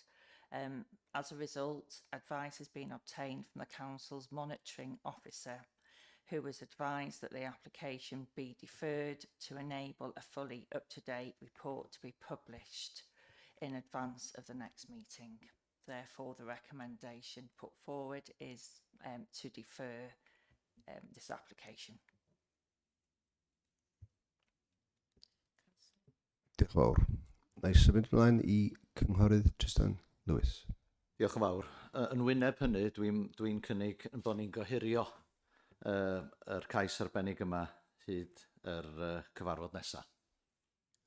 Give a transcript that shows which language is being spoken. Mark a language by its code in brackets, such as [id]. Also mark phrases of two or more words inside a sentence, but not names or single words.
[en] As a result, advice has been obtained from the Council's monitoring officer, who was advised that the application be deferred to enable a fully up-to-date report to be published in advance of the next meeting. Therefore, the recommendation put forward is to defer this application. [cy] Diolch yn fawr. Na i symud ymlaen i cynghorydd Tristan Lewis. Diolch yn fawr. Yn wyneb hynny, dwi'n cynnig yn bod ni'n gohirio yr cais arbennig yma hyd yr cyfarfod nesaf.